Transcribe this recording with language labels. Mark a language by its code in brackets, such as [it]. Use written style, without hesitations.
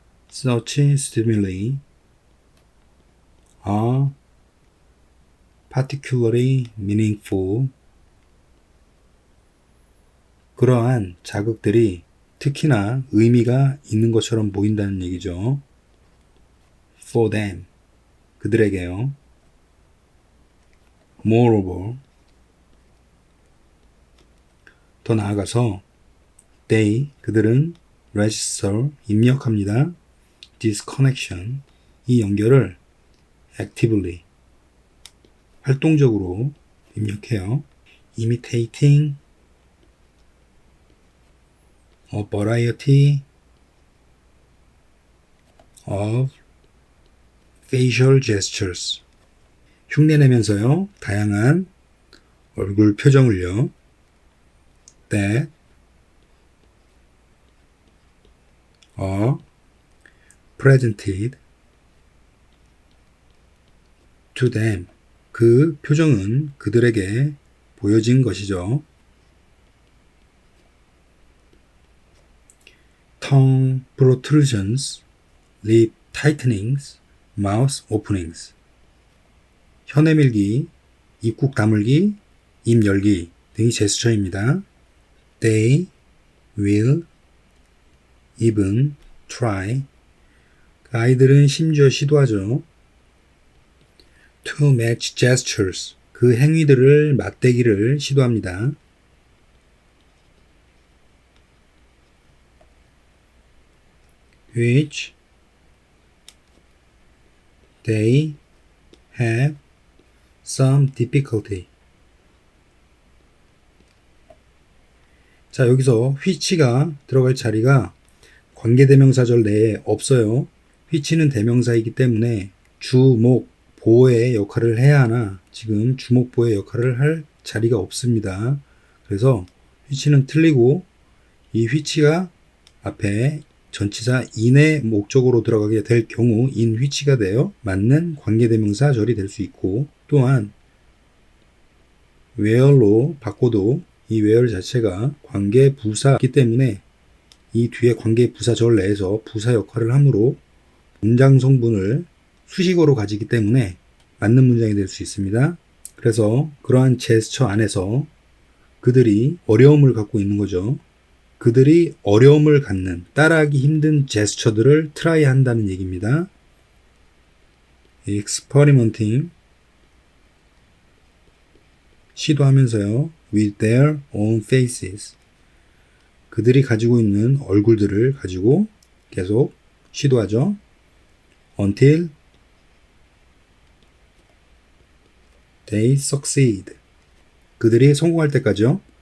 [en] such stimuli are particularly meaningful, [ko] 그러한 자극들이 특히나 의미가 있는 것처럼 보인다는 얘기죠. [en] for them, [ko] 그들에게요. [en] moreover, [ko] 더 나아가서 [en] they, [ko] 그들은 [en] register, [ko] 입력합니다. [en] this connection, [ko] 이 연결을 [en] actively, [ko] 활동적으로 입력해요. [en] imitating a variety of facial gestures, [ko] 흉내내면서요, 다양한 얼굴 표정을요. [en] that are presented to them, [ko] 그 표정은 그들에게 보여진 것이죠. [en] tongue protrusions, lip tightenings, mouth openings, [ko] 혀 내밀기, 입국 다물기, 입 열기 등이 제스처입니다. [en] They will even try, [ko] 아이들은 심지어 시도하죠. [en] to match gestures, [ko] 그 행위들을 맞대기를 시도합니다. [en] which they have some difficulty. [ko] 자, 여기서 which가 들어갈 자리가 관계대명사절 내에 없어요. which는 대명사이기 때문에 주목, 보의 역할을 해야 하나 지금 주목, 보의 역할을 할 자리가 없습니다. 그래서 which는 틀리고 이 which가 앞에 전치사 in의 목적으로 들어가게 될 경우 in which가 되어 맞는 관계대명사절이 될 수 있고, 또한 where로 바꿔도 이 where 자체가 관계부사이기 때문에 이 뒤에 관계부사절 내에서 부사 역할을 하므로 문장 성분을 수식어로 가지기 때문에 맞는 문장이 될 수 있습니다. 그래서 그러한 제스처 안에서 그들이 어려움을 갖고 있는 거죠. 그들이 어려움을 갖는, 따라하기 힘든 제스처들을 트라이 한다는 얘기입니다. [en] experimenting, [ko] 시도하면서요. [en] with their own faces, [ko] 그들이 가지고 있는 얼굴들을 가지고 계속 시도하죠. [en] Until they succeed. [ko] 그들이 성공할 때까지요.